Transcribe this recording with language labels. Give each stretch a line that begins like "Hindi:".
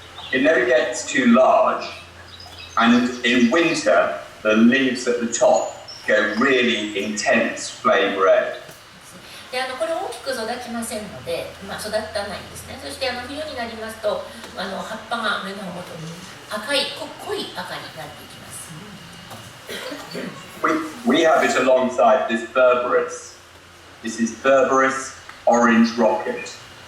English: It never gets too large, and in winter, the leaves at the top go really intense flame red.
Japanese: でこれ大きく育ちませんので、育たないんですね。そして冬になりますと葉っぱが目の元に濃い赤になっていきます。
English: We have it alongside this Berberis. This is Berberis Orange Rocket.